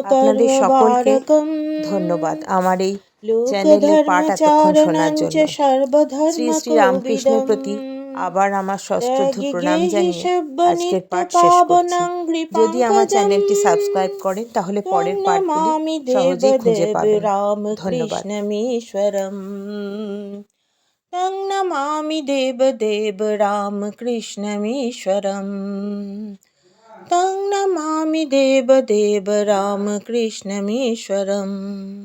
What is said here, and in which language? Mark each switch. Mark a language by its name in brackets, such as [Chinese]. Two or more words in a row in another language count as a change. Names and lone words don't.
[Bangla] আপনাদের সকলকে ধন্যবাদ আমার এই চ্যানেলের পাঠ এতক্ষণ শোনার জন্য। শ্রী শ্রী রামকৃষ্ণের প্রতি আবার আমার সশ্রদ্ধ প্রণাম জানিয়ে আজকের পাঠ শেষ করছি। যদি আমার চ্যানেলটি সাবস্ক্রাইব করেন তাহলে পরের পাঠগুলি সহজেই খুঁজে পাবেন। ধন্যবাদ। [Sanskrit] तं नमामि देवदेव रामकृष्णमीश्वरम्। तं नमामि देवदेव रामकृष्णमीश्वरम्।